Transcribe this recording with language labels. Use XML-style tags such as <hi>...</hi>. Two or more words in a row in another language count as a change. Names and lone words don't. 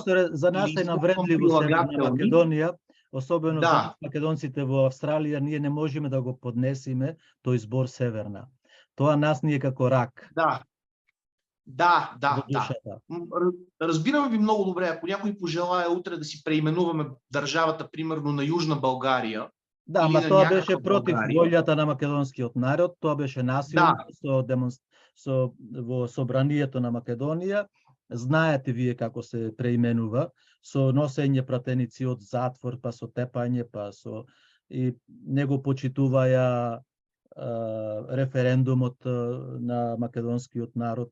<mk>За нас е навредливо Северна Македония, особено за македонците в Австралия, ние не можем да го поднесиме, тој збор Северна. Тоа нас ни е како рак.</mk> <bg>Да. Разбирам ви много добре. Ако някой пожелая утре да си преименуваме държавата, примерно на Южна България.</bg> <mk>Да, ма тоа беше против волјата на македонскиот народ, тоа беше насилно во собранието на Македонија. Знаете вие како се преименува, со носење пратеници од затвор, па со тепање, па со и него почитуваја референдумот на македонскиот народ.</mk>